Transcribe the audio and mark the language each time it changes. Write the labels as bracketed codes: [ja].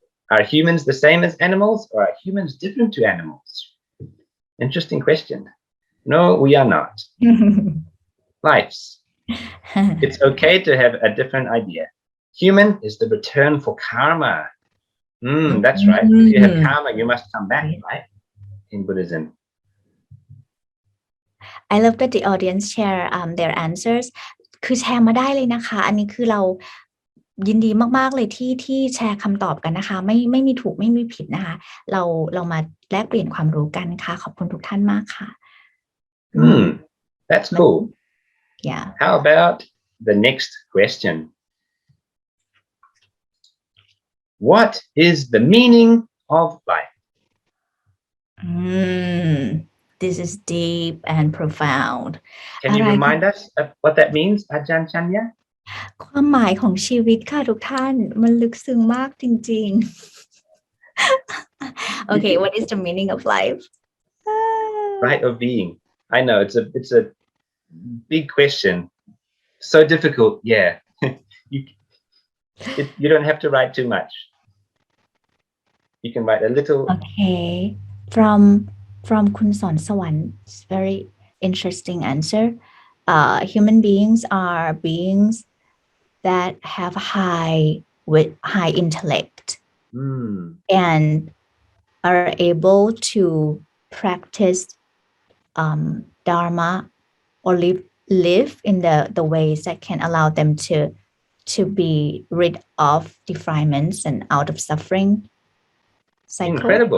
[en] Are humans the same as animals, or are humans different to animals? Interesting question. No, we are not. Lives. It's okay to have a different idea. Human is the return for karma. That's right. If you have karma, you must come back, right? In Buddhism. I love that the audience share their answers [th] คือแชร์มาได้เลยนะคะอันนี้คือเรายินดีมากๆเลยที่แชร์คำตอบกันนะคะไม่มีถูกไม่มีผิดนะคะเรามาแลกเปลี่ยนความรู้กันค่ะขอบคุณทุกท่านมากค่ะ [en] That's cool. Yeah. How about the next question? What is the meaning of life? This is deep and profound. Can you remind us of what that means, Ajahn Chanya? [th] ความหมายของชีวิตค่ะทุกท่านมันลึกซึ้งมากจริงๆ [en] Okay, what is the meaning of life? Right of being. I know it's a big question. So difficult. Yeah. You don't have to write too much. You can write a little. Okay. From คุณสอนสวรรค์ very interesting answer. Human beings are beings that have high intellect and are able to practice dharma or live in the ways that can allow them to be rid of defilements and out of suffering cycle.